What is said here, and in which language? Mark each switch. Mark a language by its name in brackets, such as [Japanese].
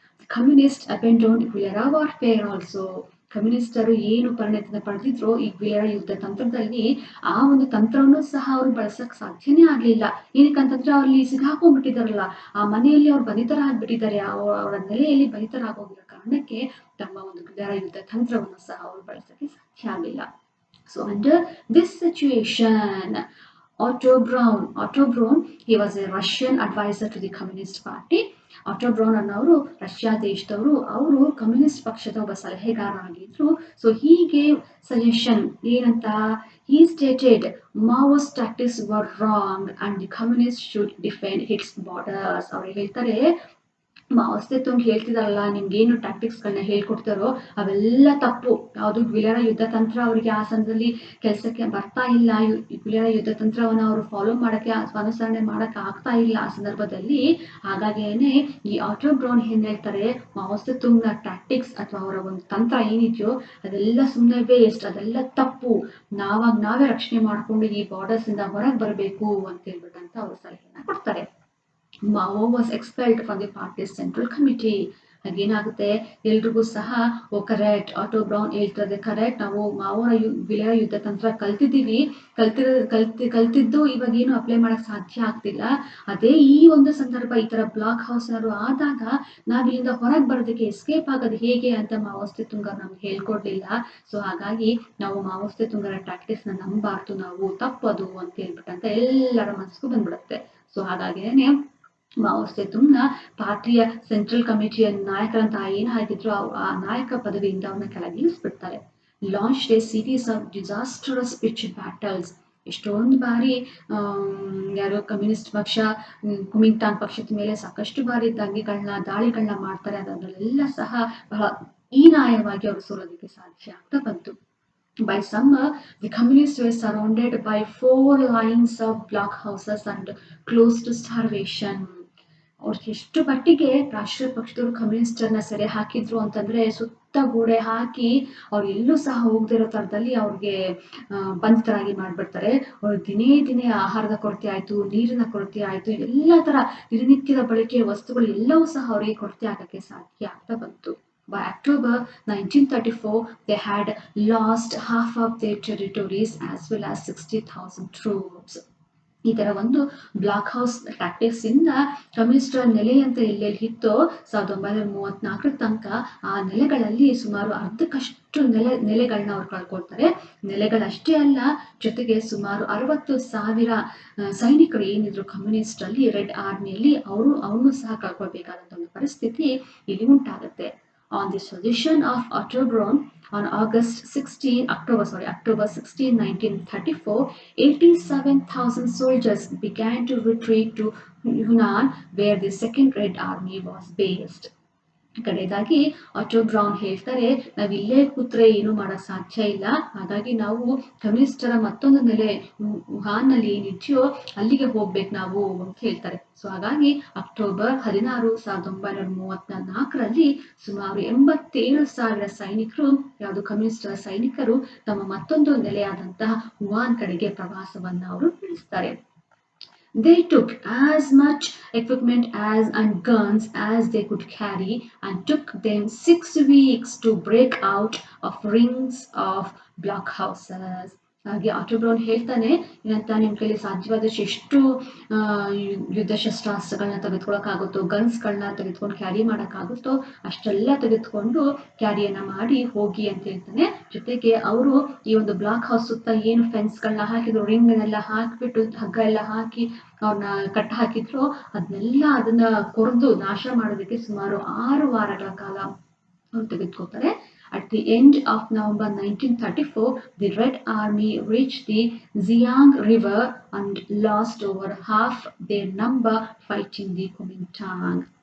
[English] Communist abandoned guerrilla warfare also. [Kannada] ಕಮ್ಯುನಿಸ್ಟರು ಏನು ಪರಿಣತಿನ ಪಡೆದಿದ್ರು ಈ ಗ್ವಿಯರಾ ಯುದ್ಧ ತಂತ್ರದಲ್ಲಿ, ಆ ಒಂದು ತಂತ್ರವನ್ನು ಸಹ ಅವ್ರು ಬಳಸಕ್ ಸಾಧ್ಯನೇ ಆಗ್ಲಿಲ್ಲ. ಏನಕ್ಕಂತಂದ್ರೆ ಅವ್ರಲ್ಲಿ ಸಿಗಾಕೊಂಡ್ಬಿಟ್ಟಿದಾರಲ್ಲ, ಆ ಮನೆಯಲ್ಲಿ ಅವ್ರು ಬಂಧಿತರಾಗ್ಬಿಟ್ಟಿದ್ದಾರೆ, ಅವರ ನೆಲೆಯಲ್ಲಿ ಬಂಧಿತರಾಗೋಗಿರೋ ಕಾರಣಕ್ಕೆ ತಮ್ಮ ಒಂದು ಗ್ವಿಯರಾ ಯುದ್ಧ ತಂತ್ರವನ್ನು ಸಹ ಅವ್ರು ಬಳಸಕ್ಕೆ ಸಾಧ್ಯ ಆಗಲಿಲ್ಲ. [English] So under this situation, Otto Braun, he was a Russian advisor to the Communist Party. [Kannada] Auto brown ಅನ್ನೋರು ರಷ್ಯಾ ದೇಶದವರು. ಅವರು ಕಮ್ಯುನಿಸ್ಟ್ ಪಕ್ಷದ ಒಬ್ಬ ಸಲಹೆಗಾರ ಆಗಿದ್ರು. ಸೊ ಹೀಗೆ ಸಜೆಷನ್ ಏನಂತ, [English] he stated Mao's tactics were wrong and the communists should defend its borders. [Kannada] ಅವ್ರು ಹೇಳ್ತಾರೆ, ಮಾವೋಸ್ತೆತುಂಗ್ ಹೇಳ್ತಿದಾರಲ್ಲ, ನಿಮ್ಗೇನು ಟ್ಯಾಕ್ಟಿಕ್ಸ್ಗಳನ್ನ ಹೇಳ್ಕೊಡ್ತಾರೋ ಅವೆಲ್ಲ ತಪ್ಪು. ಯಾವುದು ಗ್ವಿಲೆರಾ ಯುದ್ಧ ತಂತ್ರ ಅವರಿಗೆ ಆ ಸಮಯದಲ್ಲಿ ಕೆಲಸಕ್ಕೆ ಬರ್ತಾ ಇಲ್ಲ. ಗ್ವಿಲೆರಾ ಯುದ್ಧ ತಂತ್ರವನ್ನು ಅವರು ಫಾಲೋ ಮಾಡಕ್ಕೆ ಅನುಸರಣೆ ಮಾಡಕ್ಕೆ ಆಗ್ತಾ ಇಲ್ಲ ಆ ಸಂದರ್ಭದಲ್ಲಿ. ಹಾಗಾಗಿನೇ ಈ ಆಟೋ ಬ್ರೌನ್ ಏನ್ ಹೇಳ್ತಾರೆ, ಮಾವೋಸ್ತೆತುಂಗ್ನ ಟ್ಯಾಕ್ಟಿಕ್ಸ್ ಅಥವಾ ಅವರ ಒಂದು ತಂತ್ರ ಏನಿದೆಯೋ ಅದೆಲ್ಲ ಸುಮ್ಮನೆ ವೇಸ್ಟ್, ಅದೆಲ್ಲ ತಪ್ಪು, ನಾವೇ ರಕ್ಷಣೆ ಮಾಡ್ಕೊಂಡು ಈ ಬಾರ್ಡರ್ಸ್ ಇಂದ ಹೊರಗೆ ಬರಬೇಕು ಅಂತ ಹೇಳ್ಬಿಟ್ಟಂತ ಅವರು ಸಲಹೆನ ಕೊಡ್ತಾರೆ. [English] Mao was expelled from the party's central committee. [Kannada] ಹಾಗೇನಾಗುತ್ತೆ, ಎಲ್ರಿಗೂ ಸಹ ಕರೆಕ್ಟ್, ಆಟೋ ಬ್ರೌನ್ ಹೇಳ್ತಾರೆ ಕರೆಕ್ಟ್, ನಾವು ಮಾವೋರ ಗ್ವಿಲೆರಾ ಯುದ್ಧ ತಂತ್ರ ಕಲ್ತಿದ್ದೀವಿ, ಕಲ್ತಿದ್ದು ಇವಾಗ ಏನು ಅಪ್ಲೈ ಮಾಡಕ್ ಸಾಧ್ಯ ಆಗ್ತಿಲ್ಲ. ಅದೇ ಈ ಒಂದು ಸಂದರ್ಭ ಈ ತರ ಬ್ಲಾಕ್ ಹೌಸ್ ಏನಾದ್ರು ಆದಾಗ ನಾವ್ ಇಲ್ಲಿಂದ ಹೊರಗೆ ಬರೋದಕ್ಕೆ ಎಸ್ಕೇಪ್ ಆಗೋದು ಹೇಗೆ ಅಂತ ಮಾವೋಸ್ತೆತುಂಗ್ ನಮ್ಗೆ ಹೇಳ್ಕೊಡ್ಲಿಲ್ಲ. ಸೊ ಹಾಗಾಗಿ ನಾವು ಮಾವೋಸ್ತೆತುಂಗರ ಟ್ಯಾಕ್ಟಿಕ್ಸ್ ನ ನಂಬಾರ್ದು, ನಾವು ತಪ್ಪದು ಅಂತ ಹೇಳ್ಬಿಟ್ಟಂತ ಎಲ್ಲರ ಮನಸ್ಸಿಗೂ ಬಂದ್ಬಿಡುತ್ತೆ. ಸೊ ಹಾಗಾಗಿನೇ ಮಾವೋಸ್ತೆತುಂಗ್ನ ಪಾರ್ಟಿಯ ಸೆಂಟ್ರಲ್ ಕಮಿಟಿಯ ನಾಯಕರಂತ ಏನಾಗಿದ್ರು ಆ ನಾಯಕ ಪದವಿಯಿಂದ ಅವ್ರನ್ನ ಕೆಳಗಿಳಿಸ್ಬಿಡ್ತಾರೆ. [English] Launched a series of disastrous pitch battles. [Kannada] ಎಷ್ಟೊಂದು ಬಾರಿ ಯಾರು ಕಮ್ಯುನಿಸ್ಟ್ ಪಕ್ಷ ಕುಮಿಂಟಾಂಗ್ ಪಕ್ಷದ ಮೇಲೆ ಸಾಕಷ್ಟು ಬಾರಿ ದಾಳಿಗಳನ್ನ ಮಾಡ್ತಾರೆ. ಅದರಲ್ಲೆಲ್ಲ ಸಹ ಬಹಳ ಹೀನಾಯವಾಗಿ ಅವರು ಸೋಲೋದಕ್ಕೆ ಸಾಧ್ಯ ಆಗ್ತಾ ಬಂತು. [English] By summer, the communists were surrounded by 4 lines of blockhouses and close to starvation. [Kannada] ಅವ್ರಿಗೆ ಎಷ್ಟು ಮಟ್ಟಿಗೆ ರಾಷ್ಟ್ರೀಯ ಪಕ್ಷದವರು ಕಮ್ಯುನಿಸ್ಟರ್ನ ಸೆರೆ ಹಾಕಿದ್ರು ಅಂತಂದ್ರೆ, ಸುತ್ತ ಗೋಡೆ ಹಾಕಿ ಅವ್ರು ಎಲ್ಲೂ ಸಹ ಹೋಗದಿರೋ ತರದಲ್ಲಿ ಅವ್ರಿಗೆ ಬಂಧಿತರಾಗಿ ಮಾಡ್ಬಿಡ್ತಾರೆ. ಅವ್ರು ದಿನೇ ಆಹಾರದ ಕೊರತೆ ಆಯ್ತು, ನೀರಿನ ಕೊರತೆ ಆಯ್ತು, ಎಲ್ಲ ತರ ದಿನನಿತ್ಯದ ಬಳಕೆಯ ವಸ್ತುಗಳು ಎಲ್ಲವೂ ಸಹ ಅವರಿಗೆ ಕೊರತೆ ಆಗಕ್ಕೆ ಸಾಧ್ಯ ಆಗ್ತಾ ಬಂತು. [English] By October 1934, they had lost half of their territories as well as 60,000 troops. [Kannada] ಈ ತರ ಒಂದು ಬ್ಲಾಕ್ ಹೌಸ್ ಟ್ಯಾಕ್ಟಿಕ್ಸ್ ಇಂದ ಕಮ್ಯುನಿಸ್ಟರ ನೆಲೆ ಅಂತ ಎಲ್ಲೆಲ್ಲಿ ಇತ್ತೋ 1934 ತನಕ ಆ ನೆಲೆಗಳಲ್ಲಿ ಸುಮಾರು ಅರ್ಧಕ್ಕಷ್ಟು ನೆಲೆಗಳನ್ನ ಅವ್ರು ಕಳ್ಕೊಳ್ತಾರೆ. ನೆಲೆಗಳಷ್ಟೇ ಅಲ್ಲ, ಜೊತೆಗೆ ಸುಮಾರು 60,000 ಸೈನಿಕರು ಏನಿದ್ರು ಕಮ್ಯುನಿಸ್ಟ್ ಅಲ್ಲಿ ರೆಡ್ ಆರ್ಮಿಯಲ್ಲಿ ಅವ್ರನ್ನೂ ಸಹ ಕಳ್ಕೊಳ್ಬೇಕಾದಂತ ಒಂದು ಪರಿಸ್ಥಿತಿ ಇಲ್ಲಿ ಉಂಟಾಗುತ್ತೆ. [English] On the suggestion of Otto Braun, on October 16, 1934, 87,000 soldiers began to retreat to Yunnan, where the Second Red Army was based. [Kannada] ಕಡೆಯದಾಗಿ ಆಟೋ ಬ್ರೌನ್ ಹೇಳ್ತಾರೆ, ನಾವ್ ಇಲ್ಲೇ ಕೂತ್ರೆ ಏನು ಮಾಡಕ್ ಸಾಧ್ಯ ಇಲ್ಲ, ಹಾಗಾಗಿ ನಾವು ಕಮ್ಯುನಿಸ್ಟರ ಮತ್ತೊಂದು ನೆಲೆ ವುಹಾನ್ ನಲ್ಲಿ ಏನಿದೆಯೋ ಅಲ್ಲಿಗೆ ಹೋಗ್ಬೇಕು ನಾವು ಅಂತ ಹೇಳ್ತಾರೆ. ಸೊ ಹಾಗಾಗಿ ಅಕ್ಟೋಬರ್ 16, 1934ರಲ್ಲಿ ಸುಮಾರು 87,000 ಸೈನಿಕರು, ಯಾವುದು ಕಮ್ಯುನಿಸ್ಟರ ಸೈನಿಕರು, ತಮ್ಮ ಮತ್ತೊಂದು ನೆಲೆಯಾದಂತಹ ವುಹಾನ್ ಕಡೆಗೆ ಪ್ರವಾಸವನ್ನ ಅವರು ನಡೆಸ್ತಾರೆ. [English] They took as much equipment and guns as they could carry, and took them 6 weeks to break out of rings of blockhouses. [Kannada] ಹಾಗೆ ಆಟೋ ಬ್ರೌನ್ ಹೇಳ್ತಾನೆ, ಏನಂತ, ನಿಮ್ ಕೈಲಿ ಸಾಧ್ಯವಾದಷ್ಟು ಎಷ್ಟು ಯುದ್ಧ ಶಸ್ತ್ರಾಸ್ತ್ರಗಳನ್ನ ತೆಗೆದುಕೊಳ್ಳೋಕ್ಕಾಗುತ್ತೋ, ಗನ್ಸ್ಗಳನ್ನ ತೆಗೆದುಕೊಂಡು ಕ್ಯಾರಿ ಮಾಡೋಕ್ಕಾಗುತ್ತೋ ಅಷ್ಟೆಲ್ಲ ತೆಗೆದುಕೊಂಡು ಕ್ಯಾರಿಯನ್ನ ಮಾಡಿ ಹೋಗಿ ಅಂತ ಹೇಳ್ತಾನೆ. ಜೊತೆಗೆ ಅವರು ಈ ಒಂದು ಬ್ಲಾಕ್ ಹೌಸ್ ಸುತ್ತ ಏನು ಫೆನ್ಸ್ಗಳನ್ನ ಹಾಕಿದ್ರು, ರಿಂಗ್ನೆಲ್ಲ ಹಾಕಿಬಿಟ್ಟು ಹಗ್ಗ ಎಲ್ಲ ಹಾಕಿ ಅವ್ರನ್ನ ಕಟ್ಟ ಹಾಕಿದ್ರು, ಅದನ್ನ ಕೊರೆದು ನಾಶ ಮಾಡೋದಕ್ಕೆ ಸುಮಾರು 6 ವಾರಗಳ ಕಾಲ ಅವ್ರು ತೆಗೆದುಕೋತಾರೆ. [English] At the end of November 1934, the Red Army reached the Xiang River and lost over half their number fighting the Kuomintang.